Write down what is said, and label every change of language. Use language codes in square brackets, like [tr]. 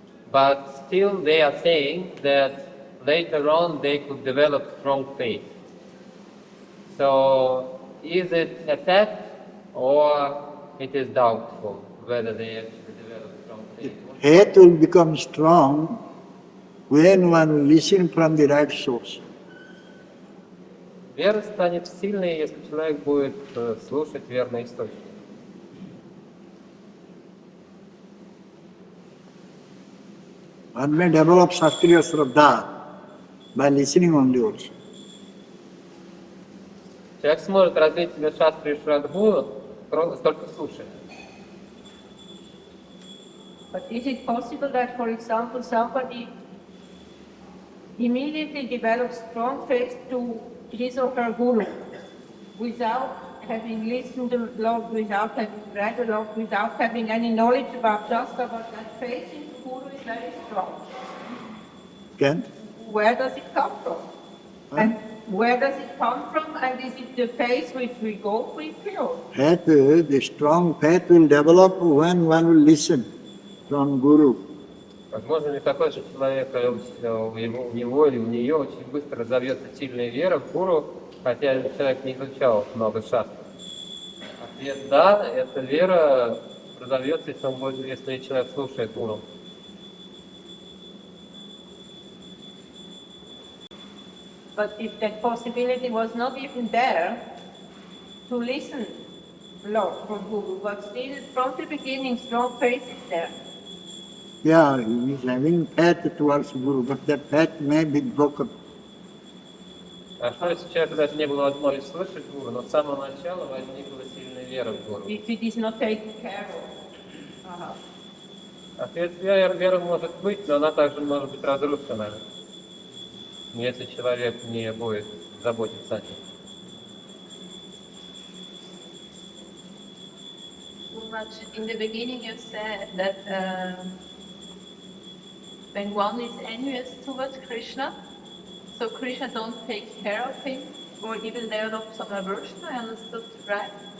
[en] But still they are saying that later on they could develop strong faith. So, is it a fact or it is doubtful whether they actually develop strong faith? Faith will become strong when one listens from the right source. [ru] Вера станет сильной, если человек будет слушать верный источник. [en] One may develop Shastriya Shraddha by listening only also. [ru] Человек сможет развить в себе шастрию шрадху только слушая. [en] But is it possible that, for example, somebody immediately develops strong faith to his or her guru without having listened a lot, without having read a lot, without having any knowledge about Shastra, but that faith in the guru is very strong? Can? Where does it come from? And where does it come from? And is it the faith which we go with or? Faith, the strong faith will develop when one will listen from Guru. [ru] Возможно ли такое, что у него или у нее очень быстро разовьется сильная вера в гуру, хотя человек не изучал много шастров? Ответ – да, эта вера разовьется, если человек слушает гуру. [en] But if that possibility was not even there, to listen a lot from Guru, but still from the beginning strong faith is there. Yeah, he is having faith towards Guru, but that faith may be broken. [ru] А что если человеку даже не было возможности слышать гуру, но с самого начала возникла сильная вера в гуру? [en] If it is not taken care of. [ru] Ответ вера может быть, но она также может быть разрушена, если человек не будет заботиться о ней. [en] In the beginning you said that when one is envious towards Krishna, so Krishna don't take care of him or even develop some aversion, I understood right?